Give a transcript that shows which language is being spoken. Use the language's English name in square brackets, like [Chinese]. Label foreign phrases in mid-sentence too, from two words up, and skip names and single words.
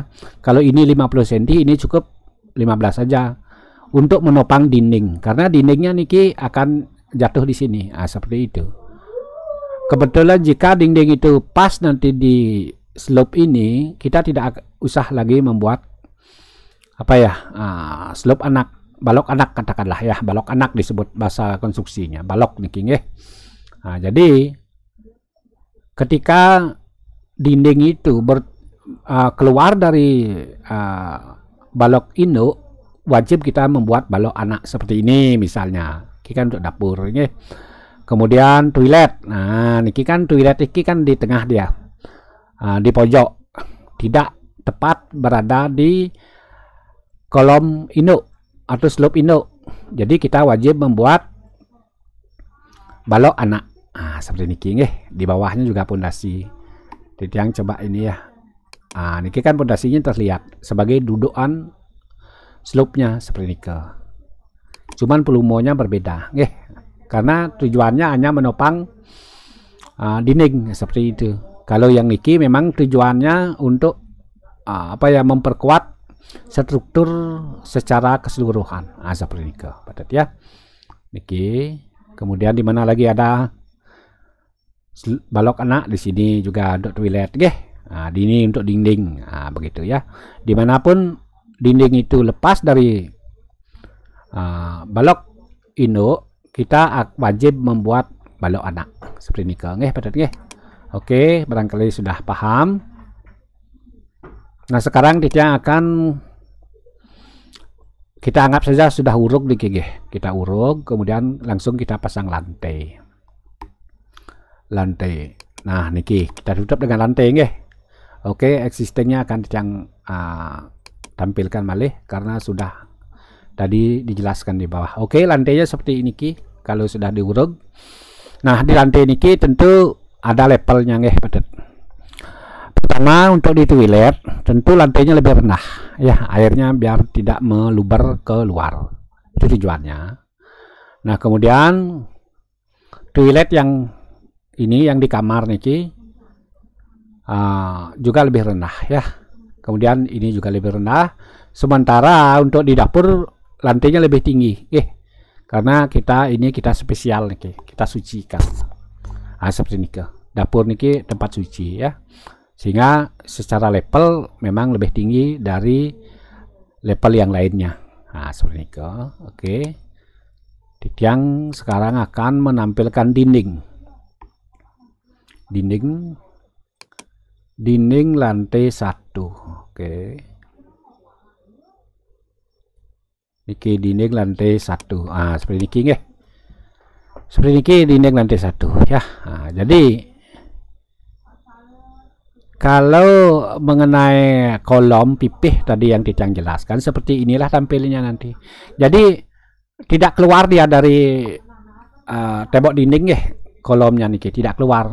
[Indonesian] Kalau ini 50 cm, ini cukup 15 saja untuk menopang dinding, karena dindingnya niki akan jatuh di sini. Seperti itu. Kebetulan jika dinding itu pas nanti di slope ini, kita tidak usah lagi membuat apa ya, slope anak, balok anak katakanlah ya, balok anak disebut bahasa konstruksinya, balok [Balinese] niki nggih. [Indonesian] Jadi ketika dinding itu keluar dari balok induk, wajib kita membuat balok anak seperti ini misalnya. Ini kan untuk dapur nggih. Kemudian toilet. Nah, niki kan toilet iki kan di tengah dia. Di pojok. Tidak tepat berada di kolom induk atau slope induk. Jadi kita wajib membuat balok anak. Seperti [Balinese] niki nggih. [Indonesian] Di bawahnya juga pondasi. Jadi yang coba ini ya. Niki kan pondasinya terlihat sebagai dudukan slope-nya seperti niki. Cuman volumonya berbeda nggih. Karena tujuannya hanya menopang dinding seperti itu. Kalau yang niki memang tujuannya untuk apa ya, memperkuat struktur secara keseluruhan. Seperti niki, Batet ya. Niki. Kemudian di mana lagi ada balok anak, di sini juga untuk toilet nggih. Di ini untuk dinding. Begitu ya. Dimanapun dinding itu lepas dari balok induk, kita wajib membuat balok anak seperti ini nggih, Batet nggih. Oke, barangkali sudah paham. Nah, sekarang kita anggap saja sudah uruk di nggih. Kita uruk, kemudian langsung kita pasang lantai. Nah niki kita tutup dengan lantai nggih. Oke, existingnya akan yang tampilkan malih karena sudah tadi dijelaskan di bawah. Oke, lantainya seperti ini ki kalau sudah diurut. Nah di lantai niki tentu ada levelnya [Balinese] nggih padet. [Indonesian] Pertama untuk di toilet tentu lantainya lebih rendah ya, airnya biar tidak meluber keluar, itu tujuannya. Nah kemudian toilet yang ini yang di kamar niki juga lebih rendah ya, kemudian ini juga lebih rendah. Sementara untuk di dapur lantainya lebih tinggi karena kita spesial niki, kita sucikan seperti niki. Dapur niki tempat suci ya, sehingga secara level memang lebih tinggi dari level yang lainnya. Nah seperti itu. Oke, Tiang sekarang akan menampilkan dinding lantai 1. Oke, niki dinding lantai 1. Seperti [Balinese] niki nggih, [Indonesian] seperti niki dinding lantai 1 ya. Jadi kalau mengenai kolom pipih tadi yang Tiang jelaskan, seperti inilah tampilnya nanti. Jadi tidak keluar dia dari tembok dinding ya, kolomnya niki tidak keluar.